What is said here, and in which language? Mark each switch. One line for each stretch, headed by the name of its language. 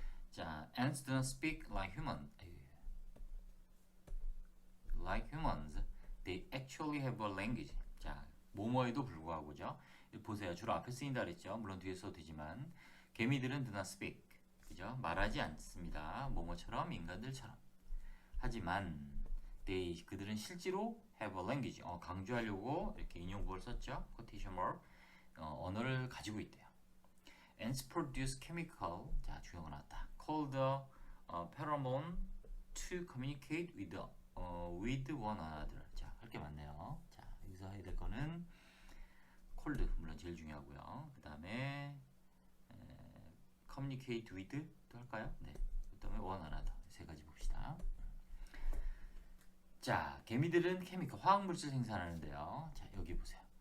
English: 자, ants do not speak like humans. Like humans, they actually have a language.
Korean: 자, 뭐뭐에도 불구하고죠. 보세요. 주로 앞에 쓰인다 그랬죠. 물론 뒤에 써도 되지만 개미들은
English: do not speak.
Korean: 그죠? 말하지 않습니다. 뭐뭐처럼 인간들처럼. 하지만 그들은 실제로
English: have a language.
Korean: 강조하려고 이렇게 인용구를 썼죠. quotation mark. 언어를 가지고 있대요.
English: Ants produce chemical.
Korean: 자, 주어가 나왔다.
English: Called pheromone to communicate with one another.
Korean: 자, 할 게 많네요. 자, 여기서 해야 될 거는 cold, 물론 제일 중요하고요. 그 다음에 communicate with 또 할까요? 네. 그 다음에 one another. 세 가지 봅시다. 자, 개미들은 케미컬, 화학물질 생산하는데요. 자, 여기 보세요.